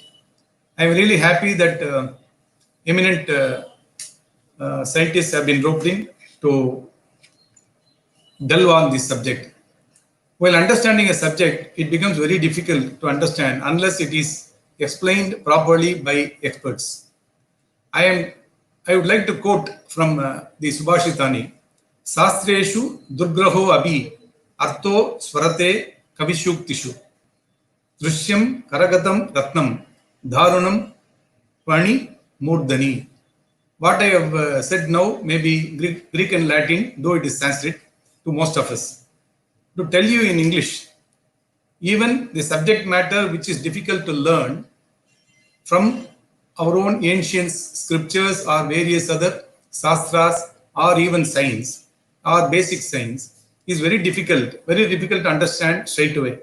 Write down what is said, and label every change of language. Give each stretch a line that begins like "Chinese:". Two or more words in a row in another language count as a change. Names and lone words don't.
English: I am really happy that eminent scientists have been roped in to delve on this subject. While understanding a subject, it becomes very difficult to understand unless it is explained properly by experts. I would like to quote from the Subhashitani,
Sanskrit: शास्त्रेषु दुर्ग्रहो अपि अर्थो स्फुरति कविसूक्तिषु दृश्यं करगतं रत्नं धारणं पाणि मूर्धनि.
English: What I have said now may be Greek and Latin, though it is Sanskrit to most of us. To tell you in English, even the subject matter which is difficult to learn from our own ancient scriptures or various other sastras or even science or basic science is very difficult to understand straight away.